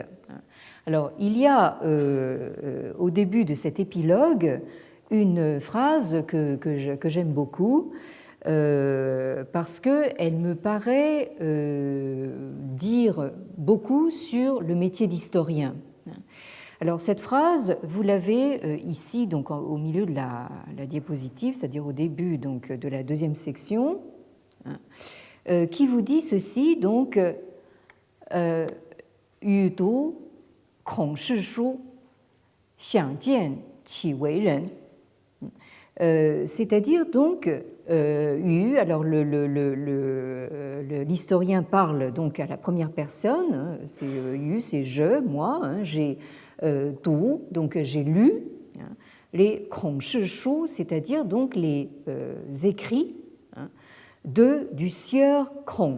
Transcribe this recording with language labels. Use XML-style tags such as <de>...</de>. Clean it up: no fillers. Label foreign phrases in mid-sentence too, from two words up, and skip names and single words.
<fr>Alors, il y a au début de cet épilogue une phrase que j'aime beaucoup parce qu'elle me paraît dire dire beaucoup sur le métier d'historien. Alors cette phrase, vous l'avez ici donc au milieu de la diapositive, c'est-à-dire au début donc de la deuxième section, qui vous dit ceci donc</fr> <zh>语读孔氏书，想见其为人。</zh> <fr>C'est-à-dire donc alors l'historien parle donc à la première personne, c'est c'est je, moi, j'ai donc j'ai lu les 孔氏书, c'est-à-dire donc les écrits du sieur Kron.</fr>